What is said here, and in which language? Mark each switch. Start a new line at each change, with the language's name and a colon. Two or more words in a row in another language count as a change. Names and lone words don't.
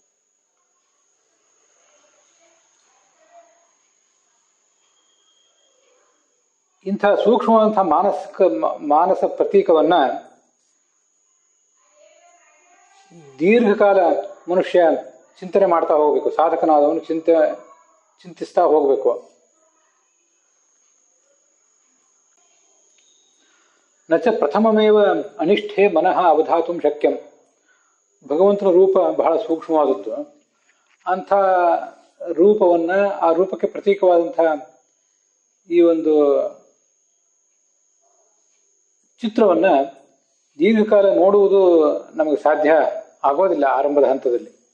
Kannada: ಇಂಥ ಸೂಕ್ಷ್ಮವಾದಂತಹ ಮಾನಸ ಪ್ರತೀಕವನ್ನ ದೀರ್ಘಕಾಲ ಮನುಷ್ಯ ಚಿಂತನೆ ಮಾಡ್ತಾ ಹೋಗ್ಬೇಕು. ಸಾಧಕನಾದವನು ಚಿಂತಿಸ್ತಾ ಹೋಗ್ಬೇಕು.
Sanskrit: ನಚ ಪ್ರಥಮಮೇವ ಅನಿಷ್ಠೆ ಮನಃ ಅವಧಾತುಂ ಶಕ್ಯಂ.
Kannada: ಭಗವಂತನ ರೂಪ ಬಹಳ ಸೂಕ್ಷ್ಮವಾದದ್ದು. ಅಂಥ ರೂಪವನ್ನು, ಆ ರೂಪಕ್ಕೆ ಪ್ರತೀಕವಾದಂಥ ಈ ಒಂದು ಚಿತ್ರವನ್ನ ದೀರ್ಘಕಾಲ ನೋಡುವುದು ನಮಗೆ ಸಾಧ್ಯ ಆಗೋದಿಲ್ಲ ಆರಂಭದ ಹಂತದಲ್ಲಿ.